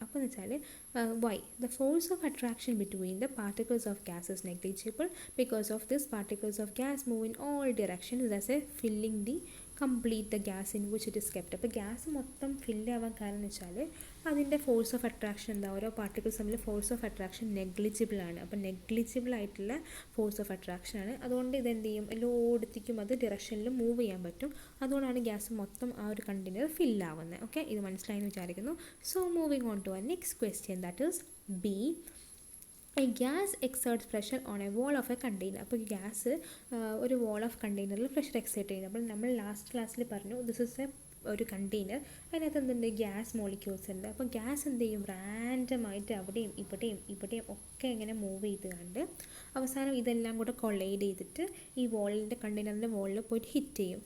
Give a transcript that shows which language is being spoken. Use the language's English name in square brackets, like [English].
[Malayalam] അപ്പോൾ എന്ന് വെച്ചാൽ [English] why the force of attraction between the particles of gas is negligible. Because of this, particles of gas move in all directions, thus filling the complete the gas in which it is kept. [Malayalam] അപ്പോൾ gas മൊത്തം fill ആവാൻ കാരണം എന്ന് വെച്ചാൽ അതിൻ്റെ force of attraction എന്താ, ഓരോ particles തമ്മിൽ ഫോഴ്സ് ഓഫ് അട്രാക്ഷൻ നെഗ്ലിജിബിൾ ആണ്. അപ്പോൾ നെഗ്ലിജിബിൾ ആയിട്ടുള്ള ഫോഴ്സ് ഓഫ് അട്രാക്ഷൻ ആണ്. അതുകൊണ്ട് ഇതെന്ത് ചെയ്യും, എല്ലായിടത്തേക്കും അത് ഡിറക്ഷനിൽ മൂവ് ചെയ്യാൻ പറ്റും. അതുകൊണ്ടാണ് ഗ്യാസ് മൊത്തം ആ ഒരു കണ്ടെയ്നർ ഫില്ലാവുന്നത്. ഓക്കെ, ഇത് മനസ്സിലായെന്ന് വിചാരിക്കുന്നു. [English] So moving on to a next question, that is B. A gas exerts pressure on a wall of a container. [Malayalam] അപ്പോൾ ഗ്യാസ് ഒരു വാൾ ഓഫ് കണ്ടെയ്നറിൽ പ്രഷർ എക്സേർട്ട് ചെയ്യുന്നത്. അപ്പോൾ നമ്മൾ ലാസ്റ്റ് ക്ലാസ്സിൽ പറഞ്ഞു [English] this is a [Malayalam] ഒരു കണ്ടെയ്നർ, അതിനകത്ത് എന്തുണ്ട്, ഗ്യാസ് മോളിക്യൂൾസ് ഉണ്ട്. അപ്പോൾ ഗ്യാസ് എന്ത് ചെയ്യും, റാൻഡമായിട്ട് അവിടെയും ഇവിടെയും ഒക്കെ ഇങ്ങനെ മൂവ് ചെയ്ത് കണ്ട് അവസാനം ഇതെല്ലാം കൂടെ കൊളൈഡ് ചെയ്തിട്ട് ഈ വാളിൻ്റെ കണ്ടെയ്നറിൻ്റെ വാളിൽ പോയിട്ട് ഹിറ്റ് ചെയ്യും.